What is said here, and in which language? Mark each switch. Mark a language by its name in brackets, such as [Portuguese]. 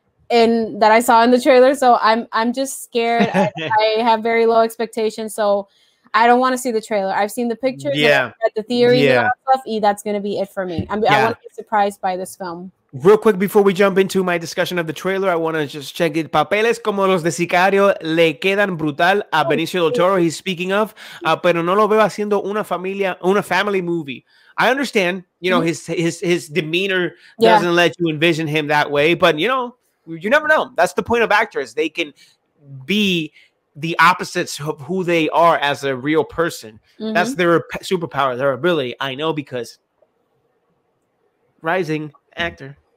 [English] in that I saw in the trailer. So I'm just scared. I have very low expectations. So I don't want to see the trailer. I've seen the pictures, Yeah, the theories, and all yeah, that stuff. That's going to be it for me. I want to be surprised by this film. Real quick before we jump into my discussion of the trailer, I want to just check it. [Spanish] Papeles como los de Sicario le quedan brutal a Benicio del Toro. [English] He's speaking of, [Spanish] pero no lo veo haciendo una family movie. [English] I understand, you know, his demeanor doesn't let you envision him that way, but you know, you never know. That's the point of actors. They can be the opposites of who they are as a real person. That's their superpower, their ability. I know because rising actor.